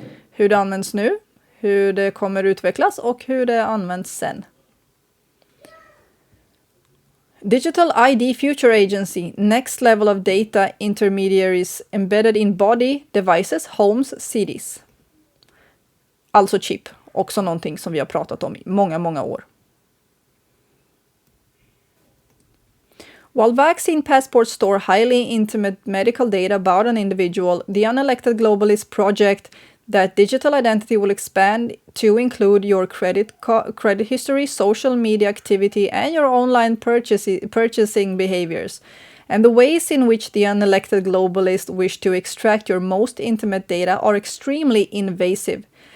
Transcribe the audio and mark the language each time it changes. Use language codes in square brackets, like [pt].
[sv] Hur det används nu, hur det kommer utvecklas och hur det används sen. [en] Digital ID Future Agency, next level of data intermediaries embedded in body, devices, homes, cities. [sv] Alltså chip, också någonting som vi har pratat om i många år. [en] While vaccine passports store highly intimate medical data about an individual, the unelected globalist project that digital identity will expand to include your credit history, social media activity, and your online purchasing behaviors, and the ways in which the unelected globalists wish to extract your most intimate data are extremely invasive.